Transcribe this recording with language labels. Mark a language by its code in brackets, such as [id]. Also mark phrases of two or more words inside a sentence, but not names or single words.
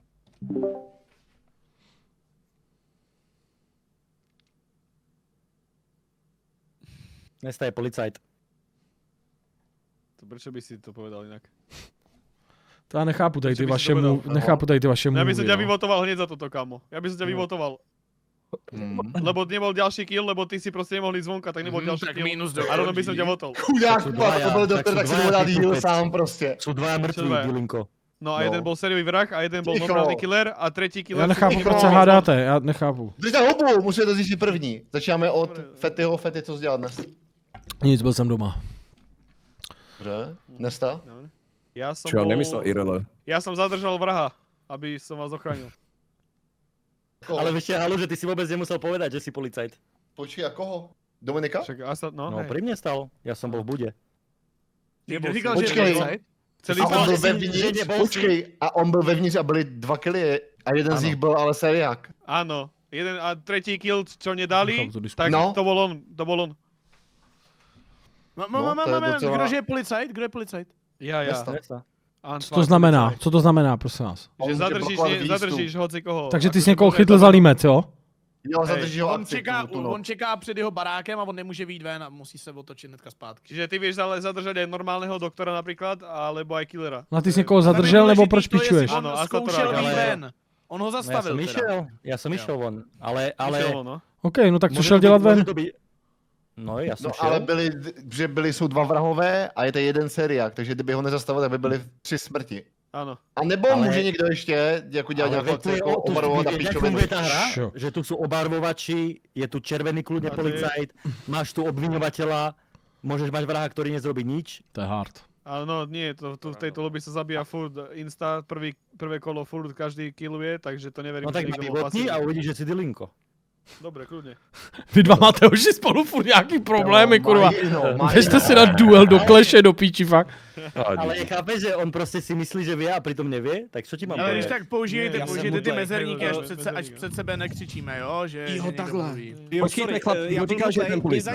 [cs] Dneska je policajt. To proč by si to povedal jinak? To já nechápu tady ty vaše mluvy. [sk] Ja by som ťa vyvotoval hneď za toto, kámo. Ja by som ťa vyvotoval. Lebo nebol ďalší kill, lebo ty si proste nemohli zvonka, tak nebol ďalší tak kill. Minus a rovno by som ťa votol. [cs] Chudák, to byl doktor, tak si nemohl dát heal sám prostě. [sk] Sú dvaja mŕtvi, Dilinko. No a jeden bol sériový vrah a jeden bol normálny killer a tretí killer... [cs] Já nechápu, proč se hádáte, já nechápu. Držte hubu, musíte to zjistit první. Začínáme od Fetyho. Fety, co jsi dělal dnes? Nic, byl jsem doma. Dobře, Nesta? [sk] Ja som Čo, bol... nemyslel Irele. Ja som zadržal vraha, aby som vás ochránil. Ale ešte halu, že ty si vôbec nemusel povedať, že si policajt. [cs] Počkej, a koho? Dominika? Však Asa, no, [sk] No pri mne stal, ja som bol v bude. [cs] Říkal, že je policajt? A on byl vevnitř, počkej, a on byl vevnitř a byli 2 killy a jeden z nich byl ale seriák. [sk] Áno, jeden a tretí kill, čo nedali, tak to bol on, [cs] Kdo je policajt? Kdo je policajt? Ja. Co to znamená? Co to znamená, prosím vás? [sk] Že zadržíš hoci koho. [cs] Takže ty jsi někoho chytl za límec, jo? Jo, zadrží ho on čeká před jeho barákem a on nemůže vyjít ven a musí se otočit hnedka zpátky. [sk] Čiže ty vieš ale zadržať aj normálneho doktora napríklad, alebo aj killera. [cs] No a ty jsi někoho zadržel, nebo proč pičuješ? On zkoušel vyjít ven. On ho zastavil [sk] Ja som išiel von, ale... Išiel, no. [cs] OK, no tak co šel dělat ven? No, já jsem No, ale jsou 2 vrahové a je to jeden seriák, takže kdyby ho nezastavil, tak by byly 3 smrti. Ano. A nebo může někdo ještě jako dělat nějakou akci, jako obarvovat na píčovinu. [sk] Je ta hra, že tu sú obarvovači, je tu červený kľudne policajt, máš tu obviňovateľa, môžeš mať vraha, ktorý nezrobí nič. To je hard. Áno, nie, v tejto lobby sa zabíja furt insta, prvé kolo furt každý killuje, takže to neverím, no tak vyvotni a uvidíš, že si Dylinko. Dobre, kľudne. [cs] Vy dva máte už spolu furt nějaký problémy, kurva. Běžte si na duel do kleše, do píči, fakt. [sk] Ale chápeš, že on prostě si myslí, že vie a pritom nevie, tak co ti mám [cs] Ale když tak použijte ty mezerníky, až před sebe nekřičíme, jo? Jo, takhle. Počkejte, chlap, kdo říkal, že ten policajt?